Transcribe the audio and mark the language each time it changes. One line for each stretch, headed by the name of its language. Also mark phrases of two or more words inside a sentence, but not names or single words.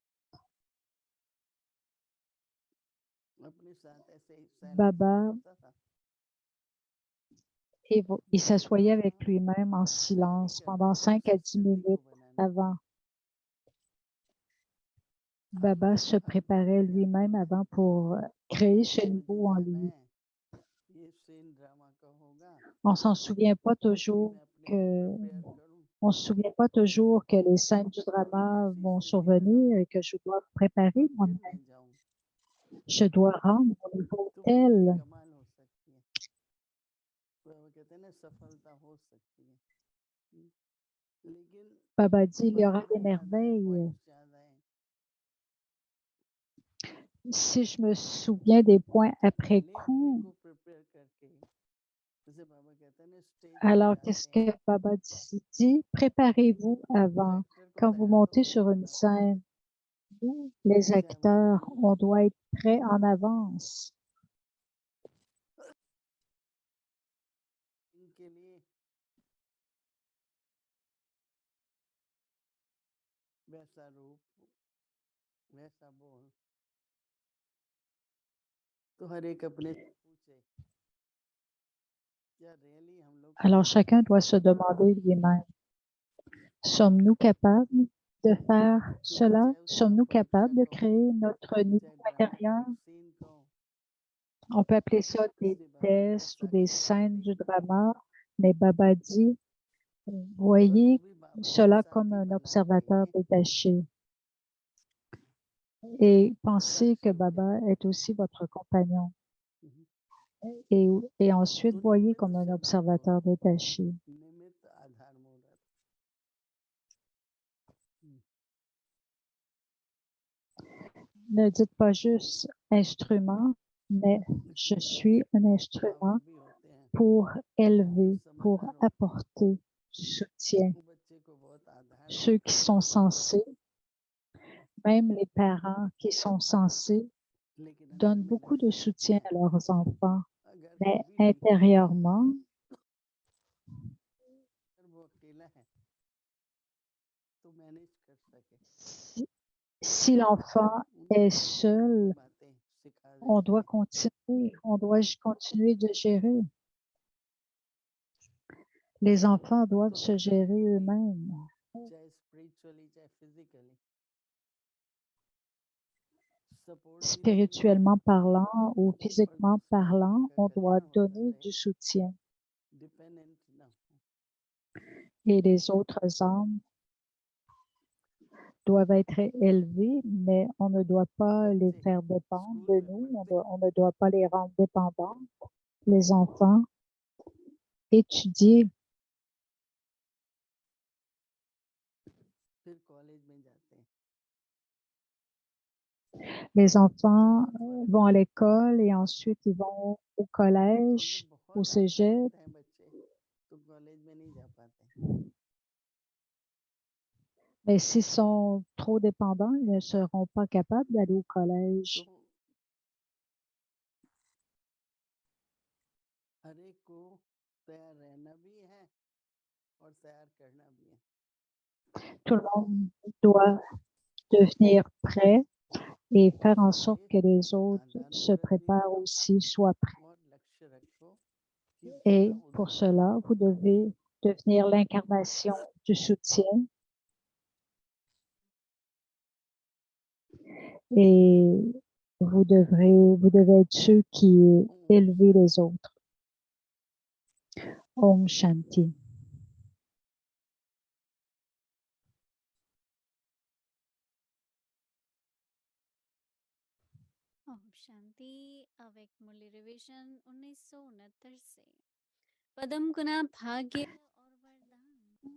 French: Baba, il s'assoyait avec lui-même en silence pendant 5 à 10 minutes avant. Baba se préparait lui-même avant pour créer ce niveau en lui.
Hindi: ये सेन ड्रामा का होगा,
French: On s'en souvient pas toujours
Hindi: मैं अपने
French: que
Hindi: आप प्रिपेयर करूं,
French: on se souvient pas toujours que les scènes du drama
Hindi: ऐसी
French: vont
Hindi: स्थिति में
French: survenir
Hindi: रहूं,
French: et que je dois me préparer
Hindi: फिर
French: moi-même.
Hindi: मैं जाऊं,
French: Je dois rendre mon niveau
Hindi: तो फिर भी
French: tel.
Hindi: कमाल हो सकती है, वो कहते हैं ना सफलता हो सकती है, लेकिन
French: Baba dit, il y aura
Hindi: बात
French: des
Hindi: ज्यादा है,
French: merveilles.
Hindi: पॉइंट्स ज्यादा है,
French: Si je me souviens des points après
Hindi: पहले अपने
French: coup,
Hindi: को प्रिपेयर करके, जैसे बाबा कहते हैं ना स्टेज पे
French: alors qu'est-ce
Hindi: जाते हैं,
French: que Baba dit? Préparez-vous
Hindi: तो
French: avant.
Hindi: एक्टर को
French: Quand vous
Hindi: तैयार तो
French: montez
Hindi: होना
French: sur une
Hindi: पड़ता है,
French: scène, les
Hindi: चाहे वो
French: acteurs,
Hindi: कोई
French: on doit être prêt en avance.
Hindi: इनके लिए वैसा रूप, वैसा बोल, तो हर एक अपने से पूछे, क्या रियली हम लोग
French: Alors
Hindi: कर
French: chacun
Hindi: सकते
French: doit
Hindi: हैं,
French: se demander lui-même, sommes-nous capables de faire
Hindi: तो
French: cela?
Hindi: चाहे उसको
French: Sommes-nous
Hindi: परीक्षा
French: capables de
Hindi: कहो,
French: créer notre niveau
Hindi: चाहे ड्रामा का
French: intérieur?
Hindi: एक सीन कहो,
French: On peut appeler ça des
Hindi: इसलिए बाबा ने
French: tests ou
Hindi: ऐसा
French: des
Hindi: किया
French: scènes
Hindi: नहीं,
French: du drama, mais Baba dit,
Hindi: और
French: voyez
Hindi: वो भी बाबा का
French: cela comme
Hindi: साथी
French: un
Hindi: बना
French: observateur
Hindi: के,
French: détaché et pensez que
Hindi: साक्षी हो
French: Baba
Hindi: जाए,
French: est aussi votre compagnon. Et ensuite,
Hindi: तो
French: voyez
Hindi: निमित्त
French: comme un
Hindi: शब्द को,
French: observateur détaché.
Hindi: निमित्त आधार मूर्त,
French: Ne dites pas juste instrument, mais je suis un instrument
Hindi: भी होते हैं,
French: pour élever,
Hindi: जो
French: pour
Hindi: समझदार होते हैं,
French: apporter du soutien.
Hindi: वो बच्चे को बहुत आधार
French: Ceux
Hindi: देते
French: qui
Hindi: हैं,
French: sont sensés, même les parents qui sont sensés,
Hindi: लेकिन अंदर
French: donnent
Hindi: में
French: beaucoup de
Hindi: ऐसे
French: soutien
Hindi: लगता
French: à
Hindi: है,
French: leurs enfants.
Hindi: अगर
French: Mais
Hindi: कभी भी
French: intérieurement,
Hindi: अगर वो अकेला है तो मैनेज कर सके,
French: si l'enfant
Hindi: उनको
French: est
Hindi: छोटी
French: seul,
Hindi: छोटी बातें सिखा
French: on
Hindi: देते
French: doit
Hindi: हैं,
French: continuer, on doit continuer de gérer. Les enfants doivent
Hindi: तो
French: se
Hindi: हर
French: gérer
Hindi: किसी को भी,
French: eux-mêmes.
Hindi: चाहे स्पिरिचुअली चाहे फिजिकली, सपोर्ट भी देना
French: Spirituellement parlant ou
Hindi: और
French: physiquement
Hindi: दूसरे आत्मा
French: parlant,
Hindi: का
French: on doit
Hindi: कल्याण होता
French: donner
Hindi: रहे,
French: du soutien.
Hindi: डिपेंडेंट ना हो,
French: Et les autres âmes doivent être élevées, mais on ne doit pas les
Hindi: बच्चे
French: faire dépendre
Hindi: स्कूल
French: de
Hindi: में
French: nous,
Hindi: पढ़ते
French: on ne doit pas les rendre dépendants. Les enfants étudient,
Hindi: फिर कॉलेज में जाते हैं,
French: les enfants
Hindi: बहुत फर्क
French: vont
Hindi: है,
French: à l'école et ensuite ils vont au
Hindi: तो अगर
French: collège, au
Hindi: बहुत
French: cégep.
Hindi: डिपेंडेंट हैं बच्चे तो कॉलेज में नहीं जा पाते,
French: Mais s'ils sont trop dépendants, ils ne seront pas capables d'aller au collège.
Hindi: तो हर एक को तैयार रहना भी है और तैयार करना भी है,
French: Tout le monde doit devenir prêt et faire en sorte que les autres
Hindi: आधार
French: se
Hindi: मूर्त भी
French: préparent
Hindi: बनो
French: aussi, soient prêts.
Hindi: और लक्ष्य रखो कि
French: Et
Hindi: पूरा
French: pour
Hindi: उदाहरण
French: cela, vous devez devenir l'incarnation du soutien et vous devez être ceux qui élèvent les autres.
Hindi: ओम शांति. ओम शांति। अवेक मूल्य रिवीजन 1969 से पदम गुना भाग्य और वरदान।